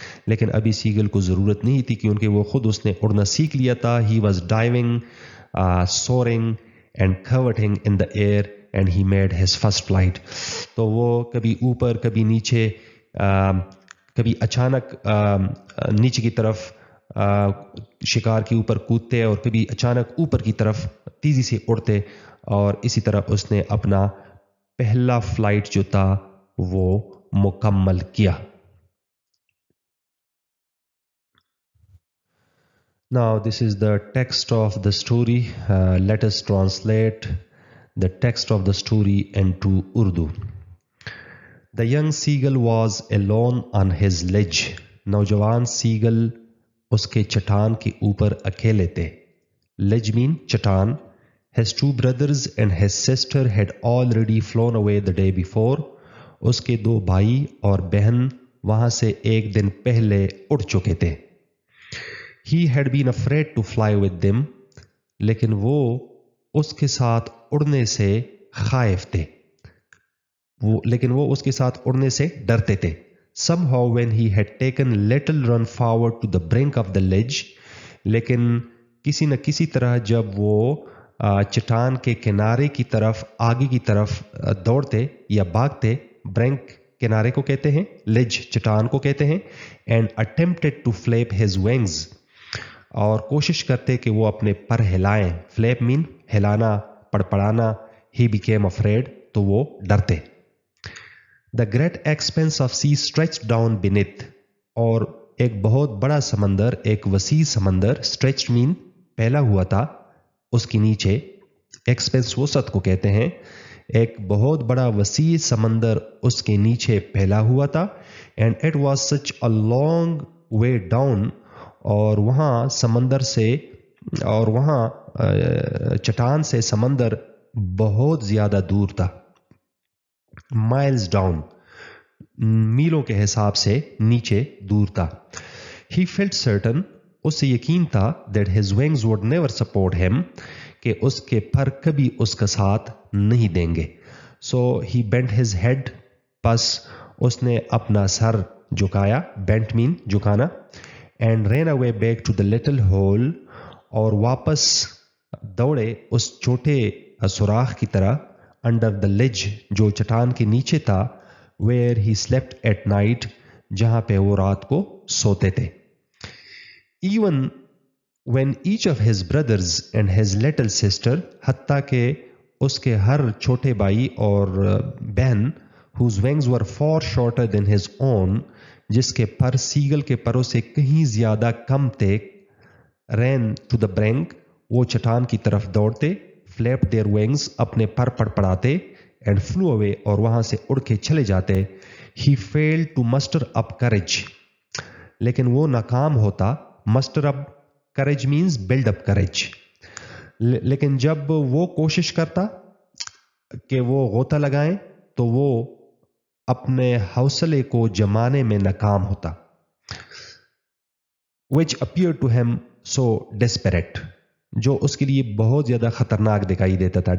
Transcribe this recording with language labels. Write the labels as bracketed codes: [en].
[ur] لیکن ابھی سیگل کو ضرورت نہیں تھی کیونکہ وہ خود اس نے اڑنا سیکھ لیا تھا. [en] He was diving, soaring and curveting in the air, and he made his first flight. [ur] تو وہ کبھی اوپر, کبھی نیچے, کبھی اچانک نیچے کی طرف شکار کے اوپر کودتے اور کبھی اچانک اوپر کی طرف تیزی سے اڑتے, اور اسی طرح اس نے اپنا پہلا فلائٹ جو تھا وہ مکمل کیا. [en] Now this is the text of the story. Let us translate the text of the story into Urdu. The young seagull was alone on his ledge. [ur] نوجوان سیگل اس کے چٹان کے اوپر اکیلے تھے. [en] Ledge mean [ur] چٹان. [en] His two brothers and his sister had already flown away the day before. [ur] اس کے دو بھائی اور بہن وہاں سے ایک دن پہلے اڑ چکے تھے. [en] He had been afraid to fly with them. [ur] لیکن وہ اس کے ساتھ اڑنے سے خائف تھے. لیکن وہ اس کے ساتھ اڑنے سے ڈرتے تھے. [en] Somehow when he had taken a little run forward to the brink of the ledge, [ur] لیکن کسی نہ کسی طرح جب وہ چٹان کے کنارے کی طرف, آگے کی طرف دوڑتے یا بھاگتے, برنک کنارے کو کہتے ہیں, لیج چٹان کو کہتے ہیں, [en] and attempted to flap his wings, [ur] اور کوشش کرتے کہ وہ اپنے پر ہلائیں. [en] flap مین [ur] ہلانا, پڑپڑانا. [en] He became afraid, [ur] تو وہ ڈرتے. [en] The great expanse of sea stretched down beneath, [ur] اور ایک بہت بڑا سمندر, ایک وسیع سمندر, [en] stretched mean [ur] پھیلا ہوا تھا, اس کے نیچے. ایکسپینس وسعت کو کہتے ہیں. ایک بہت بڑا وسیع سمندر اس کے نیچے پھیلا ہوا تھا. [en] And it was such a long way down, [ur] اور وہاں سمندر سے, اور وہاں چٹان سے سمندر بہت زیادہ دور تھا. [en] Miles down, [ur] میلوں کے حساب سے نیچے دور تھا. [en] He felt certain, [ur] اس سے یقین تھا [en] that his wings would never support him, [ur] کہ اس کے پر کبھی اس کا ساتھ نہیں دیں گے. [en] so he bent his head, [ur] پس اس نے اپنا سر جھکایا، [en] bent مین [ur] جھکانا، [en] and ran away back to the little hole, [ur] اور واپس دوڑے اس چھوٹے سوراخ کی طرح، [en] under the ledge [ur] جو چٹان کے نیچے تھا، [en] where he slept at night [ur] جہاں پہ وہ رات کو سوتے تھے. [en] even when each of his brothers and his little sister، [ur] حتیٰ کہ اس کے ہر چھوٹے بھائی اور بہن، [en] whose wings were far shorter than his own، [ur] جس کے پر سیگل کے پروں سے کہیں زیادہ کم تھے، [en] ran to the brink، [ur] وہ چٹان کی طرف دوڑتے، [en] flapped their wings، [ur] اپنے پر پڑپڑاتے، [en] and flew away، [ur] اور وہاں سے اڑ کے چلے جاتے. [en] he failed to muster up courage، [ur] لیکن وہ ناکام ہوتا. [en] muster up courage means build up courage، [ur] لیکن جب وہ کوشش کرتا کہ وہ غوطہ لگائیں تو وہ اپنے حوصلے کو جمانے میں ناکام ہوتا. [en] which appeared to him so desperate، [ur] جو اس کے لیے بہت زیادہ خطرناک دکھائی دیتا تھا.